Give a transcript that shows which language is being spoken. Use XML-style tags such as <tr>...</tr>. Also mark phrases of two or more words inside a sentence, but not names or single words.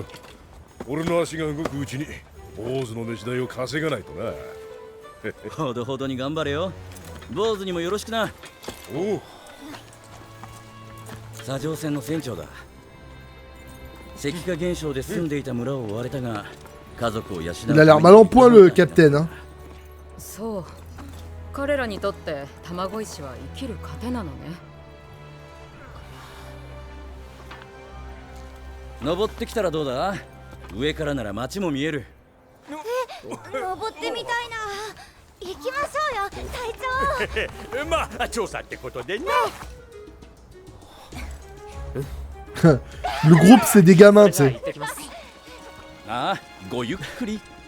<ja>俺の足が動くうちに坊主の飯代を稼がないとな。ほどほどに頑張れよ。坊主にもよろしくな。おう。砂上船の船長だ。石化現象で住んでいた村を追われたが、家族を養う。</ja> <fr>Il a l'air mal en point, le capitaine. Hein.</fr> <ja>そう。彼らにとって卵石は生きる糧なのね。登ってきたらどうだ？上からなら町も見える。登ってみたいな。行きましょうよ、隊長。まあ、調査ってことでな。</ja> <fr>Le groupe, c'est des gamins, tu</fr> <ja>じゃあ</ja> <fr>sais.</fr> <ja>行ってきます。ああ、ごゆっくり。</ja>